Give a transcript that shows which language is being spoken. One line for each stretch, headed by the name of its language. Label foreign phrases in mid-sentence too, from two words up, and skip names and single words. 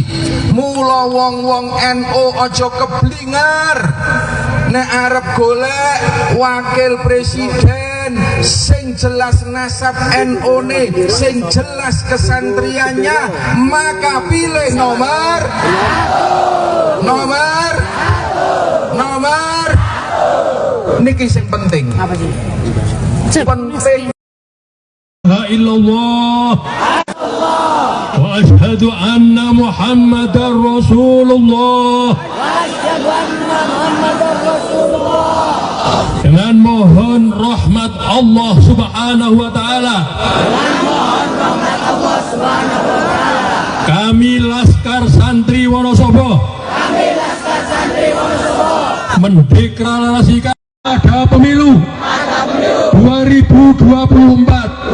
Javanese: Mula wong-wong NU aja keblingar nek arep golek wakil presiden sing jelas nasab NU-ne, sing jelas kesantriannya,
Indonesian: maka pilih
Javanese: nomor niki sing penting.
Indonesian: Apa sih? Penting.
Arabic: لا إله إلا الله وأشهد أن محمدا رسول الله.
Indonesian: Dengan mohon rahmat Allah
Arabic: سبحانه وتعالى.
Indonesian: Kami Laskar Santri Wonosobo mendeklarasikan ada pemilu 2024.